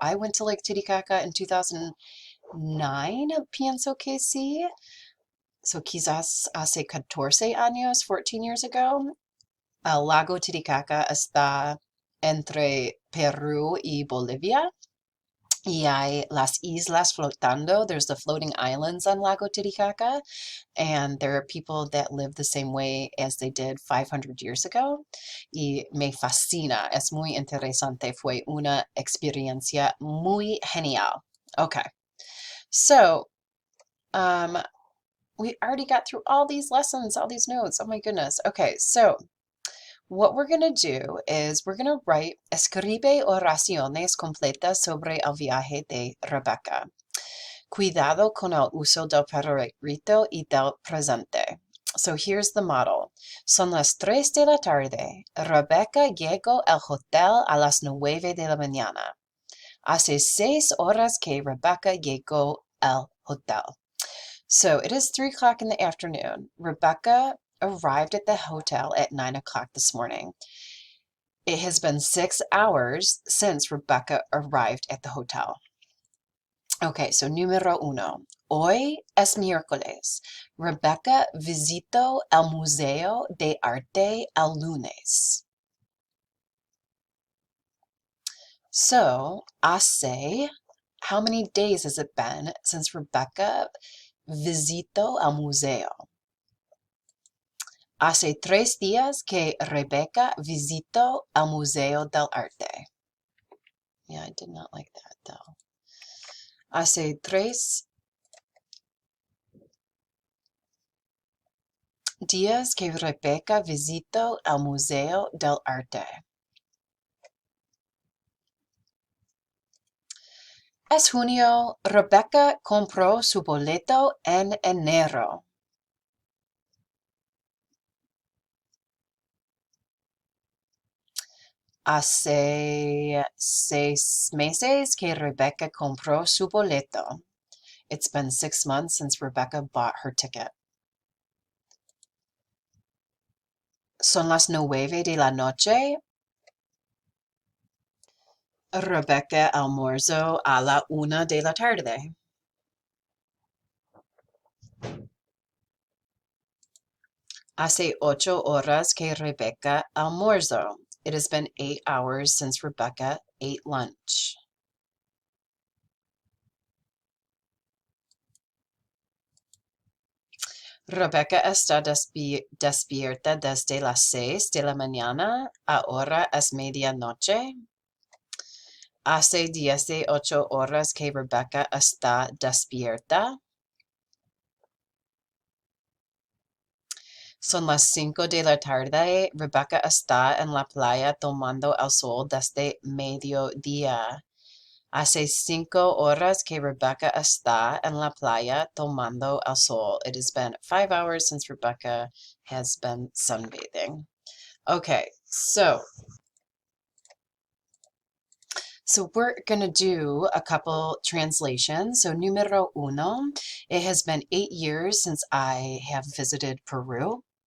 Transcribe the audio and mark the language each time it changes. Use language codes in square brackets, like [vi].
[en] I went to Lake Titicaca in 2009. [es] Pienso que sí. So quizás hace 14 años, [en] 14 years ago. [es] El lago Titicaca está entre Perú y Bolivia. Y hay las islas flotando. [en] There's the floating islands on Lago Titicaca. And there are people that live the same way as they did 500 years ago. [es] Y me fascina. Es muy interesante. Fue una experiencia muy genial. [en] Okay. So, we already got through all these lessons, all these notes. Oh my goodness. Okay. So, what we're going to do is we're going to write [es] escribe oraciones completas sobre el viaje de Rebecca. Cuidado con el uso del pretérito y del presente. [en] So here's the model. [es] Son las 3 de la tarde. Rebecca llegó al hotel a las 9 de la mañana. Hace 6 horas que Rebecca llegó al hotel. [en] So it is 3 o'clock in the afternoon. Rebecca arrived at the hotel at 9 o'clock this morning. It has been 6 hours since Rebecca arrived at the hotel. Okay, so [es] número 1. Hoy es miércoles. Rebecca visitó el Museo de Arte el lunes. [en] So, how many days has it been since Rebecca [es] visitó el museo? Hace 3 días que Rebecca visitó el Museo del Arte. [en] Yeah, I did not like that though. [es] Hace 3 días que Rebecca visitó el Museo del Arte. Es junio. Rebecca compró su boleto en enero. Hace 6 meses que Rebecca compró su boleto. [en] It's been 6 months since Rebecca bought her ticket. [es] Son las 9 de la noche. Rebecca almorzó a la 1 de la tarde. Hace 8 horas que Rebecca almorzó. [en] It has been 8 hours since Rebecca ate lunch. [es] Rebecca está despierta desde las 6 de la mañana. Ahora es medianoche. Hace 18 horas que Rebecca está despierta. Son las 5 de la tarde. Rebecca está en la playa tomando el sol desde mediodía. Hace 5 horas que Rebecca está en la playa tomando el sol. [en] It has been 5 hours since Rebecca has been sunbathing. Okay, so we're going to do a couple translations. So, [es] número uno, [en] it has been 8 years since I have visited Peru.